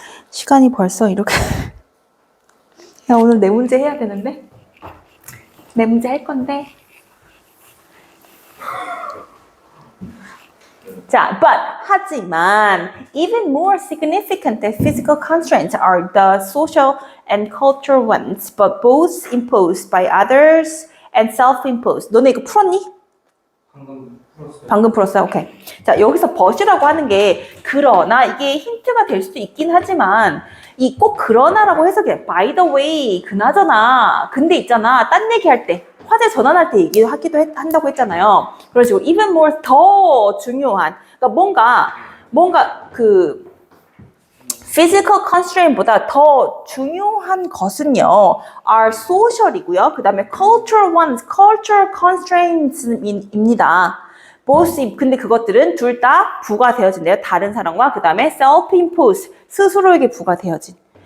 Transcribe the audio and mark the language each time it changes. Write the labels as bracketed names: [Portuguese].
[Korean] 시간이 벌써 이렇게 나 오늘 내 문제 해야 되는데 내 문제 할 건데 자, [English] 하지만 even more significant than physical constraints are the social and cultural ones, but both imposed by others and self-imposed. [Korean] 너네 이거 풀었니? 방금 풀었어요? 오케이. 자, 여기서 but이라고 하는 게 그러나 이게 힌트가 될 수도 있긴 하지만 이 꼭 그러나라고 해석해. [English] by the way, [Korean] 그나저나, 근데 있잖아, 딴 얘기할 때 화제 전환할 때 얘기하기도 한다고 했잖아요. 그런 식으로 even more 더 중요한 그러니까 뭔가 그 physical constraint보다 더 중요한 것은요 are social이고요. 그 다음에 cultural ones, cultural constraints입니다. both, 근데 그것들은 둘 다 부과되어진대요. 다른 사람과 그 다음에 self-imposed, 스스로에게 부과되어진.